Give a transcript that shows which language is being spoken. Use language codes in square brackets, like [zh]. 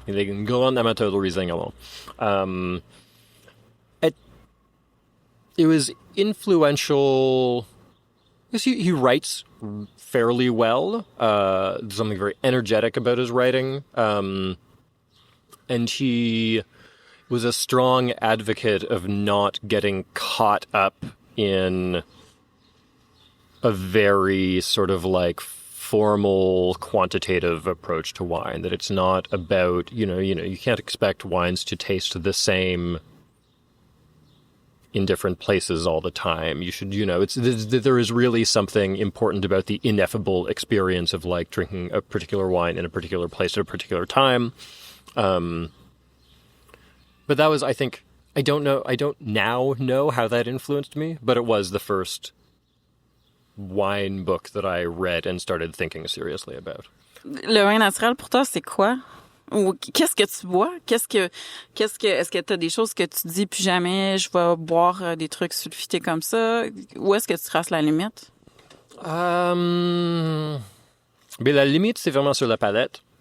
[fr] Il est un grand amateur de Riesling allemand. [en] It was influential because he writes fairly well. There's something very energetic about his writing. And he was a strong advocate of not getting caught up in a very sort of like formal quantitative approach to wine, that it's not about, you can't expect wines to taste the same in different places all the time. You should, there is really something important about the ineffable experience of like drinking a particular wine in a particular place at a particular time. But that was, I think, I don't now know how that influenced me, but it was the first wine book that I read and started thinking seriously about. [fr] Le vin naturel, pour toi, c'est quoi? Ou qu'est-ce que tu bois? Est-ce que tu as des choses que tu dis plus jamais, je vais boire des trucs sulfités comme ça? Où est-ce que tu traces la limite? Mais la limite, c'est vraiment sur la palette.